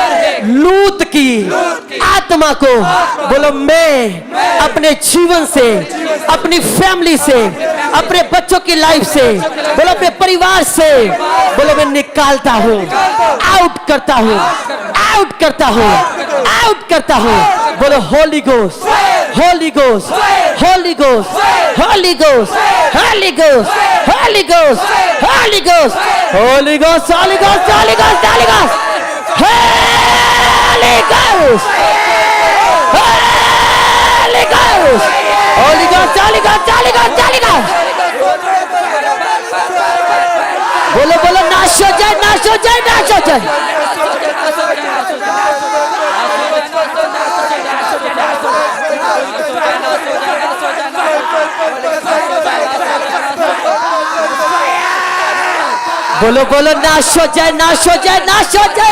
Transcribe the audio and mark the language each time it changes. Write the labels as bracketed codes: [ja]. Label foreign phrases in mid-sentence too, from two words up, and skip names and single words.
[hi] लूत की आत्मा को बोलो मैं अपने जीवन से, अपनी फैमिली से, अपने बच्चों की लाइफ से, बोलो अपने परिवार से, बोलो मैं निकालता हूं, आउट करता हूं, आउट करता हूं, आउट करता हूं। [en] बोलो Holy Ghost, Holy Ghost, Holy Ghost, Holy Ghost, Holy Ghost, Holy Ghost, Holy Ghost, Holy Ghost, Holy Ghost, Holy Ghost, Holy Ghost, Holy Ghost, Holy Ghost, Holy Ghost, Holy Ghost, Holy Ghost, Holy Ghost. [hi] बोलो बोलो नाश हो जाए, नाश हो जाए, नाश हो जाए। बोलो बोलो नाश हो जाए, नाश हो जाए, नाश हो जाए।